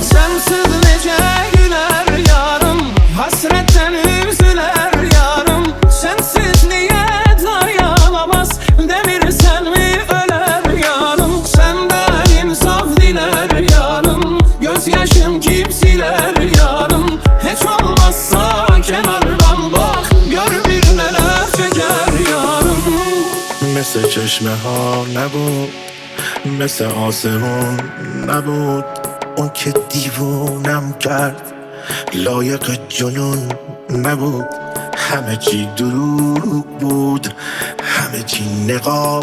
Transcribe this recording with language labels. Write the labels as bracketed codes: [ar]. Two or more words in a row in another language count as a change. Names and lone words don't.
[az] sensiz nece güler yarım hasretten üzüler yarım sensiz niye dayanamaz demir sen mi öler yarım senden insaf diler yarım gözyaşım kim siler yarım hiç olmazsa kenardan bak gör bir neler çeker yarım. [fa] مثل چشمه ها نبود مثل آسمون نبود اون که دیوونم کرد لایق جنون نبود همه چی دروغ بود همه چی نقاب